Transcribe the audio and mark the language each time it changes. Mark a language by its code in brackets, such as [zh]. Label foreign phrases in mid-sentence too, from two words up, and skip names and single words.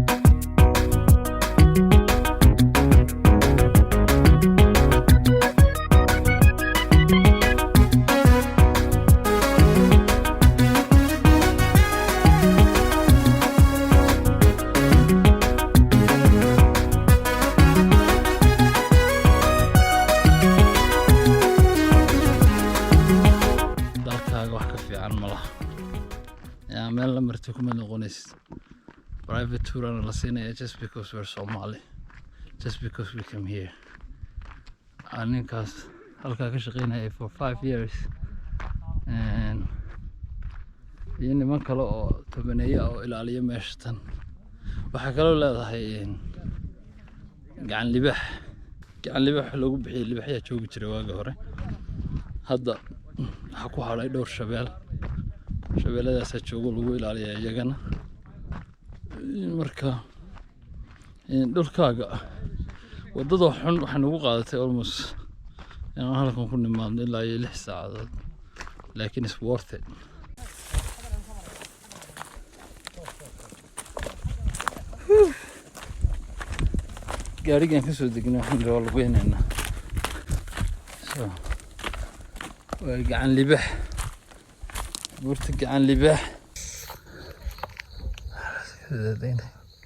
[so] meel la martay kuma noqonaysid [en] private tour [so] ana la siinaya [en] just because we're Somali just because we came here [so] ninkaas halkaa ka shaqeynaya [en] for 5 years and [so] iyo niman kale oo tobaneeya oo ilaaliya meesha tan waxaa kaloo leedahay gacan libaax lagu bixiyay libaaxyaa joogi jiray waagi hore hadda waxaa ku hadhay dhowr shabeeladaas joogo lagu ilaaliyaa iyagana marka dhulkaaga wadada xun waxay nagu qaadatay almost inaan halkan ku nimaadno ilaa 6 saacadood laakiin [en] it's worth it [so] gaarigan ka soo degnay waxaan rabaa lugeynayna so waa gacan libaax buurta gacan libaax